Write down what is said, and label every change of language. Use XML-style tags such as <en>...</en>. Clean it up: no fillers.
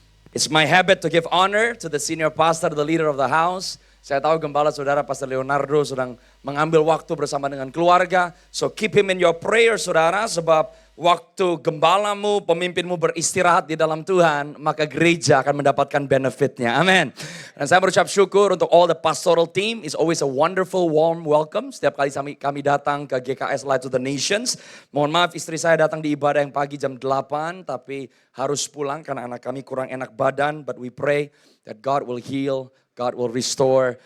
<en>It's my habit to give honor to the senior pastor, the leader of the house.</en> <id>Saya tahu gembala saudara Pastor Leonardo sedang mengambil waktu bersama dengan keluarga.</id> <en>So keep him in your prayer</en> <id>saudara, sebab waktu gembalamu, pemimpinmu beristirahat di dalam Tuhan, maka gereja akan mendapatkan benefitnya. Amin. Dan saya berucap syukur untuk</id> <en>all the pastoral team. It's always a wonderful, warm welcome.</en> <id>Setiap kali kami datang ke GKS Light to the Nations. Mohon maaf istri saya datang di ibadah yang pagi jam 8, tapi harus pulang karena anak kami kurang enak badan.</id> <en>But we pray that God will heal, God will restore.</en>